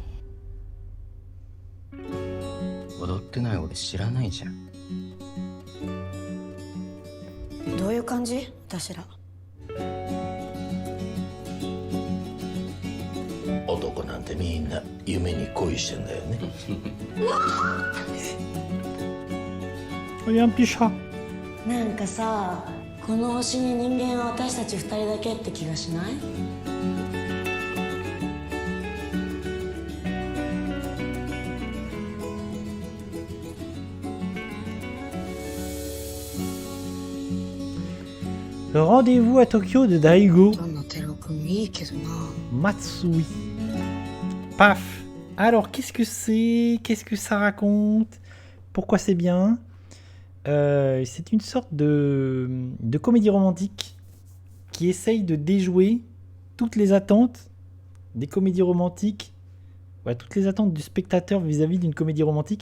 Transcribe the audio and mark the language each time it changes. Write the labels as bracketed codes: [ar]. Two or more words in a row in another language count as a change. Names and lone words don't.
[ja] 踊ってない俺知らないじゃん。どういう感じ？私ら。男なんてみんな夢に恋してんだよね。 [fr] Regarde un petit chat. [ja] なんかさ、この星に人間は私たち2人だけって気がしない？ [fr] Rendez-vous à Tokyo de Daigo [ja] どんなテロ君いいけどな。 [fr] Matsui. Paf. Alors, qu'est-ce que c'est? Qu'est-ce que ça raconte? Pourquoi c'est bien? C'est une sorte de comédie romantique qui essaye de déjouer toutes les attentes des comédies romantiques, ouais, toutes les attentes du spectateur vis-à-vis d'une comédie romantique.